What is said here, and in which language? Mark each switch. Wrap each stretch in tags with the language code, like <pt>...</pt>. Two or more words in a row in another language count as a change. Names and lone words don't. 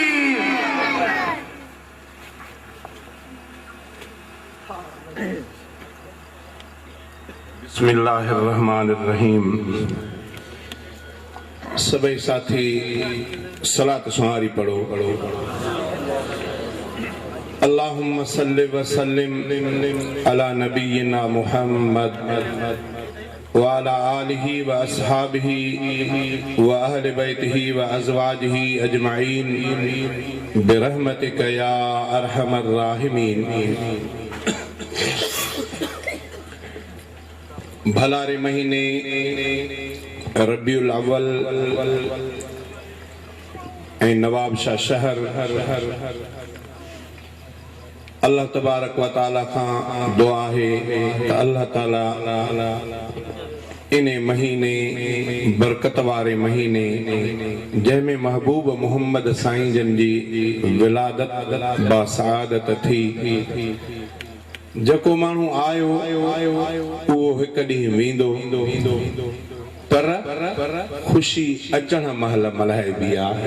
<ar>बिस्मिल्लाहिर्रहमानिर्रहीम।</ar> <sd>सभी साथी सलात सुहारी पढ़ो।</sd> <ar>اللهم صل وسلم على نبينا محمد وعلى آله وأصحابه وأهل بيته وأزواجه أجمعين برحمتك يا أرحم الراحمين.</ar> <sd>भलारे महीने रबीउल अव्वल ऐं नवाबशाह शहर अल्लाह</sd> <ar>تبارك وتعالى</ar> <sd>खां दुआ है त अल्लाह ताला इन महीने बरकत वारे महीने जंहिंमें महबूब मोहम्मद साईं जन जी विलादत बासआदत थी। जको माण्हू आयो उहो हिक ॾींहुं वेंदो, पर ख़ुशी अचण महिल मल्हाइबी आहे।</sd>